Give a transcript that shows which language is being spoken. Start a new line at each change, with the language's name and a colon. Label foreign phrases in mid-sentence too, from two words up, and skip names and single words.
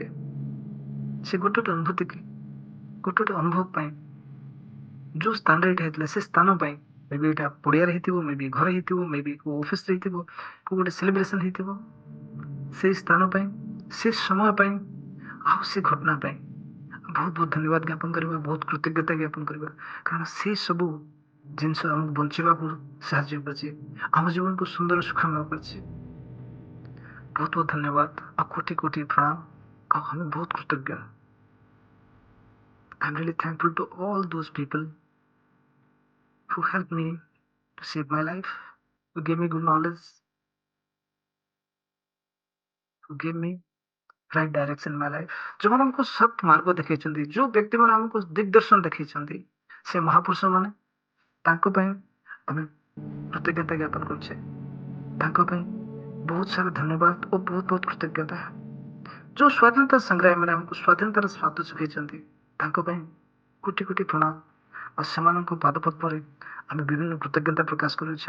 Odia: ସେ ଗୋଟେ ଗୋଟେ ଅନୁଭୂତି କି ଗୋଟେ ଗୋଟେ ଅନୁଭବ ପାଇଁ ଯୋଉ ସ୍ଥାନରେ ଏଇଟା ହେଇଥିଲା ସେ ସ୍ଥାନ ପାଇଁ, ମେ ବି ଏଇଟା ପଡ଼ିଆରେ ହେଇଥିବ, ମେ ବି ଘରେ ହେଇଥିବ, ମେ ବି କୋଉ ଅଫିସରେ ହେଇଥିବ, କୋଉ ଗୋଟେ ସେଲିବ୍ରେସନ ହେଇଥିବ, ସେଇ ସ୍ଥାନ ପାଇଁ, ସେ ସମୟ ପାଇଁ, ଆଉ ସେ ଘଟଣା ପାଇଁ ବହୁତ ବହୁତ ଧନ୍ୟବାଦ ଜ୍ଞାପନ କରିବା, ବହୁତ କୃତଜ୍ଞତା ଜ୍ଞାପନ କରିବା। କାରଣ ସେ ସବୁ ଜିନିଷ ଆମକୁ ବଞ୍ଚିବାକୁ ସାହାଯ୍ୟ କରିଛି, ଆମ ଜୀବନକୁ ସୁନ୍ଦର ସୁଖମୟ କରିଛି। ବହୁତ ବହୁତ ଧନ୍ୟବାଦ ଆଉ କୋଟି କୋଟି ପ୍ରଣାମ, ଆଉ ଆମେ ବହୁତ କୃତଜ୍ଞ।
English: I'm really thankful to all those people who helped me to save my life, who gave me good knowledge, who gave me right direction in my life।
Odia: ଯେଉଁମାନେ ଆମକୁ ସତ୍ ମାର୍ଗ ଦେଖେଇଛନ୍ତି, ଯୋଉ ବ୍ୟକ୍ତିମାନେ ଆମକୁ ଦିଗଦର୍ଶନ ଦେଖେଇଛନ୍ତି, ସେ ମହାପୁରୁଷ ମାନେ, ତାଙ୍କ ପାଇଁ ଆମେ କୃତଜ୍ଞତା ଜ୍ଞାପନ କରୁଛେ। ତାଙ୍କ ପାଇଁ ବହୁତ ସାରା ଧନ୍ୟବାଦ ଓ ବହୁତ ବହୁତ କୃତଜ୍ଞତା। ଯୋଉ ସ୍ୱାଧୀନତା ସଂଗ୍ରାମୀ ମାନେ ଆମକୁ ସ୍ୱାଧୀନତାର ସ୍ୱାଦ ଶୁଖେଇଛନ୍ତି, ତାଙ୍କ ପାଇଁ କୋଟି କୋଟି ପ୍ରଣାମ ଆଉ ସେମାନଙ୍କ ପାଦ ପଦ୍ମରେ ଆମେ ବିଭିନ୍ନ କୃତଜ୍ଞତା ପ୍ରକାଶ କରୁଛୁ।